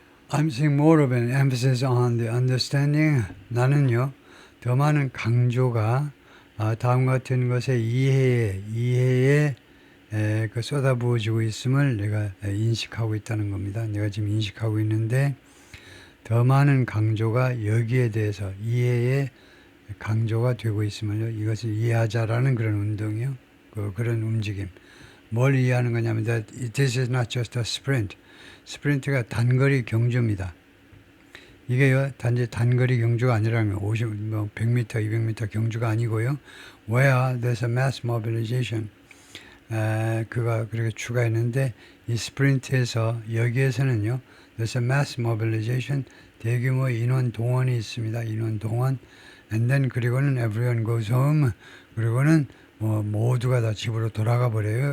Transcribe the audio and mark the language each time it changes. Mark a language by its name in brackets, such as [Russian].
[English] I'm seeing more of an emphasis on the understanding. [Korean] 나는요 더 많은 강조가 다음 같은 것의 이해에 그 쏟아부어지고 있음을 내가 인식하고 있다는 겁니다. 내가 지금 인식하고 있는데 더 많은 강조가 여기에 대해서 이해에 강조가 되고 있음을요. 이것을 이해하자라는 그런 운동이요. 그런 움직임. 뭘 이해하는 거냐면 [English] this is not just a sprint. [Korean] 스프린트가 단거리 경주입니다. 이게요, 단지 단거리 경주가 아니라면 100m, 200m 경주가 아니고요. [English] Where there's a mass mobilization. [Korean] 그가 그렇게 추가했는데 이 스프린트에서 여기에서는요. [English] there's a mass mobilization. [Korean] 대규모 인원 동원이 있습니다. 인원 동원. [English] And then [Korean] 그리고는 [English] everyone goes home. [Korean] 그리고는 모두가 다 집으로 돌아가 버려요.